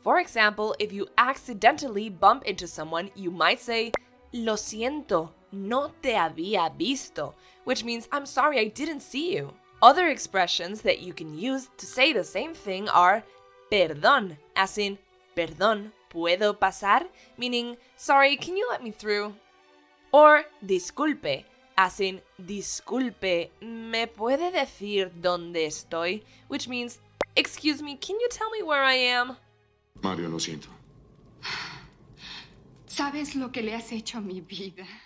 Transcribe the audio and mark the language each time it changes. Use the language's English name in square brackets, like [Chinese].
[English] For example, if you accidentally bump into someone, you might say, [Spanish] Lo siento, no te había visto, [English] which means I'm sorry I didn't see you. Other expressions that you can use to say the same thing are perdón, as in [Spanish] perdón, ¿puedo pasar? [English] Meaning, sorry, can you let me through? [Spanish] Or disculpe, [English] as in [Spanish] disculpe, ¿me puede decir dónde estoy? [English] Which means, excuse me, can you tell me where I am? [Spanish] Mario, lo siento. ¿Sabes lo que le has hecho a mi vida?